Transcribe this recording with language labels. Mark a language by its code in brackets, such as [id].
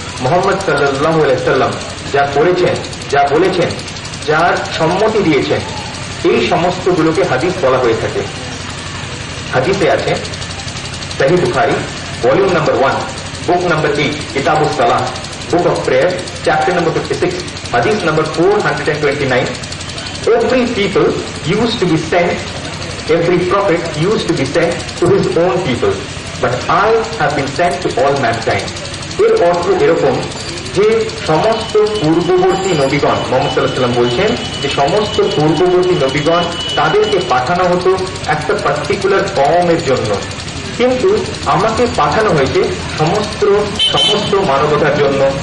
[bn] Muhammad sallallahu alaihi wasallam যা করেছেন, যা বলেছেন, যার সম্মতি দিয়েছেন, এই সমস্তগুলোকে হাদিস বলা হয়ে থাকে। হাদিসে আছে সহিহ Bukhari volume number 1 book number 8 কিতাবুস Salah, book of prayer, chapter number 56, হাদিস number 429. [en] Every people used to be sent, every prophet used to be sent to his own people, but I have been sent to all mankind. [bn] এর অর্থ এরকম যে সমস্ত পূর্ববর্তী নবীগণ, মুহাম্মদ সাল্লাল্লাহু আলাইহি ওয়াসাল্লাম বলছেন যে সমস্ত পূর্ববর্তী নবীগণ তাদেরকে পাঠানো হতো একটা পার্টিকুলার কওমের জন্য, কিন্তু আমাকে পাঠানো হয়েছে সমস্ত মানবতার জন্য।